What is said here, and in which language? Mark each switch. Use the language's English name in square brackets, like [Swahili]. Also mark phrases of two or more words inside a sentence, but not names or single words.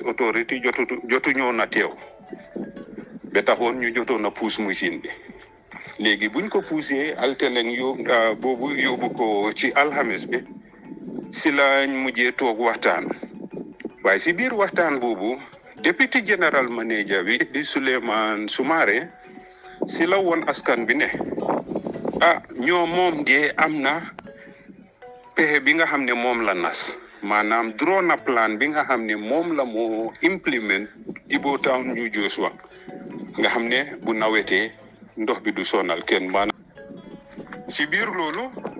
[Wolof] Authority jotu ñoo na teew ba taxoon ñu jotoon a puus machine bi léegi buñ ko puusee altelen boobu yóbbu ko ci alxames bi si lañ mujjee toog waxtaan waaye si biir waxtaan boobu [English] deputy general manager [Wolof] bi di Souleymane Soumaré si la woon askan bi ne ñoo moom de am na pexe bi nga xam ne moom la nas maanaam draw na plan bi nga xam ne moom la moo implement Ebo Town New Jeshwang nga xam ne bu nawetee ndox bi du sonal kenn maanaam ci biir loolu